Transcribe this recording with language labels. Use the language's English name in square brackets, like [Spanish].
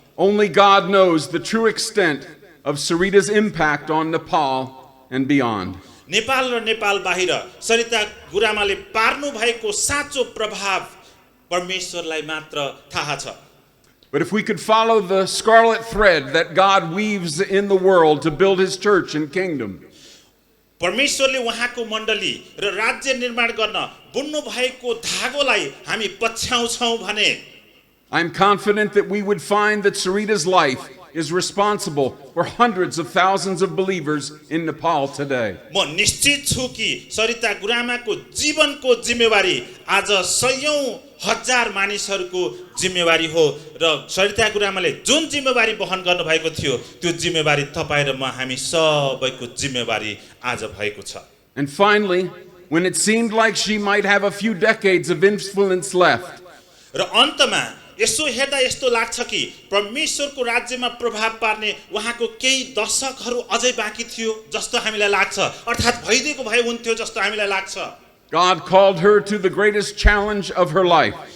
[English] only God knows the true extent of Sareeta's impact on Nepal and beyond. [Nepali] Nepal र नेपाल बाहिर सरिता गुरुआमाले पार्नु भएको साँचो प्रभाव परमेश्वरलाई मात्र थाहा छ. [English] But if we could follow the scarlet thread that God weaves in the world to build his church and kingdom, [Nepali] परमेश्वरले उहाँको मण्डली र राज्य निर्माण गर्न बुन्नु भएको धागोलाई हामी पछ्याउँछौं भने, [English] I am confident that we would find that Sareeta's life is responsible for hundreds of thousands of believers in Nepal today. [Nepali] म निश्चित छु कि सरिता गुरुआमाको जीवनको जिम्मेवारी आज सयौं हजार मानिसहरूको जिम्मेवारी हो र सरिता गुरुआमाले जुन जिम्मेवारी वहन गर्नु भएको थियो त्यो जिम्मेवारी तपाई र म हामी सबैको जिम्मेवारी आज भएको छ. [English] And finally, when it seemed like she might have a few decades of influence left, [Nepali] र अन्तमा यसो हेर्दा यस्तो लाग्छ कि परमेश्वरको राज्यमा प्रभाव पार्ने उहाँको केही दशकहरू अझै बाँकी थियो जस्तो हामीलाई लाग्छ, अर्थात् भइदिएको भए हुन्थ्यो जस्तो हामीलाई लाग्छ। [English] God called her to the greatest challenge of her life.